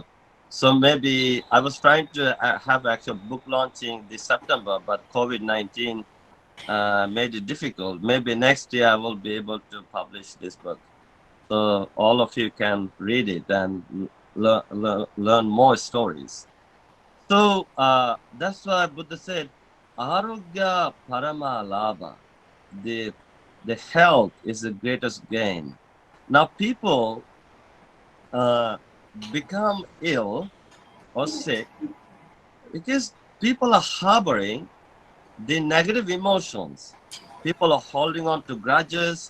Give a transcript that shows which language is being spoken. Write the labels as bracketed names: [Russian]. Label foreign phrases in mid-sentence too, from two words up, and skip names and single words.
[English] So maybe I was trying to have actual book launching this September, but COVID-19 made it difficult. Maybe next year I will be able to publish this book, so all of you can read it and learn more stories. So that's why Buddha said, [Pali] "Arogya parama labha." [English] The the health is the greatest gain. Now people become ill or sick because people are harboring the negative emotions. People are holding on to grudges.